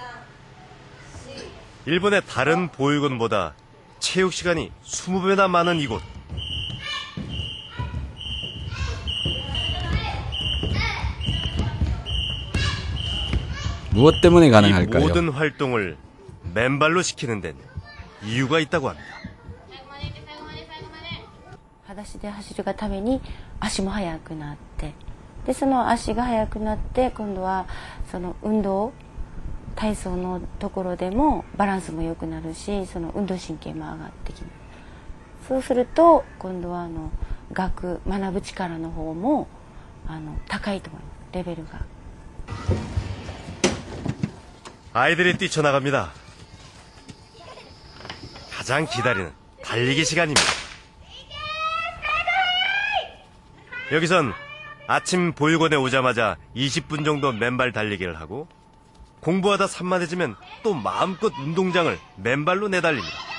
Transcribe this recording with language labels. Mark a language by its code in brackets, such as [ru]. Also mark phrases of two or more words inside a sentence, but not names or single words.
[ko] 일본의 다른 보육원보다 체육 시간이 20배나 많은 이곳. 무엇 때문에 이 가능할까요? 모든 활동을 맨발로 시키는 데는 이유가 있다고 합니다. [ja] 裸足で走るがために足も速くなって、でその足が速くなって今度はその運動体操のところでもバランスも良くなるし、その運動神経も上がってきます。そうすると今度は学ぶ力の方も高いと思います。レベルが。 [ko] 아이들이 뛰쳐나갑니다. 가장 기다리는 달리기 시간입니다. 여기선 아침 보육원에 오자마자 20분 정도 맨발 달리기를 하고 공부하다 산만해지면 또 마음껏 운동장을 맨발로 내달립니다.